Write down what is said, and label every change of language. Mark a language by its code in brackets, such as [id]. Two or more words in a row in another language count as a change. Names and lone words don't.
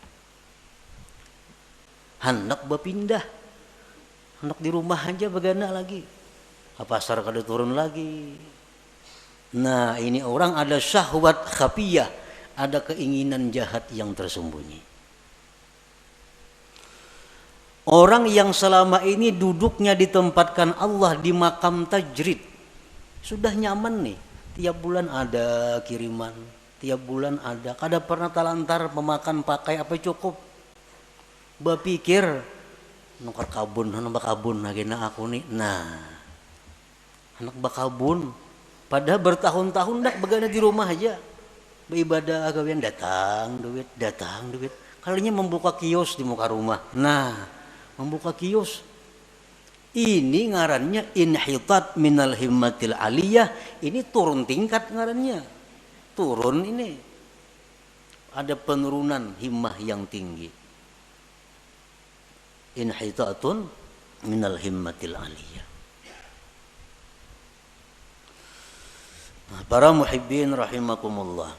[bjn] Hendak berpindah, hendak di rumah aja begana lagi, pasar kada turun lagi. [id] Nah ini orang ada [ar] شهوة خفية, [id] ada keinginan jahat yang tersembunyi. Orang yang selama ini duduknya ditempatkan Allah di makam tajrid, sudah nyaman nih, tiap bulan ada kiriman, tiap bulan ada, kada pernah talantar memakan pakai apa cukup. [bjn] Berpikir nukar kabun, anak bakabun lagi na aku nih. Nah, anak bakabun, padahal bertahun-tahun dak begana di rumah aja, beribadah agawian datang duit. [id] Kalinya membuka kios di muka rumah. Nah, membuka kios. [bjn] Ini ngarannya [ar] انحطاط من الهمة العالية. [id] Ini turun tingkat ngarannya. Turun ini. Ada penurunan himmah yang tinggi. [ar] انحطاط من الهمة العالية. [id] Nah, para [ar] المحبين رحمكم الله.